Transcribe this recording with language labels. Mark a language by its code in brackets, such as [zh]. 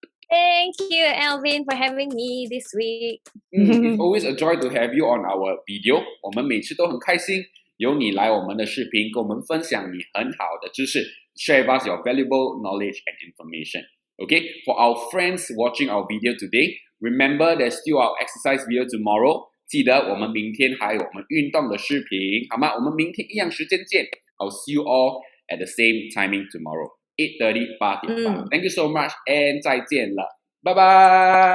[en] Thank you, Alvin, for having me this week. It's always a joy to have you on our video. [zh] 我们每次都很开心有你来我们的视频，跟我们分享你很好的知识 ， [en] share with us your valuable knowledge and information. Okay, for our friends watching our video today, remember there's still our exercise video tomorrow. [zh] 记得我们明天还有我们运动的视频，好吗？我们明天一样时间见。 [en] I'll see you all at the same timing tomorrow, 8:30 8:30. Thank you so much, and [zh] 再见了，拜拜。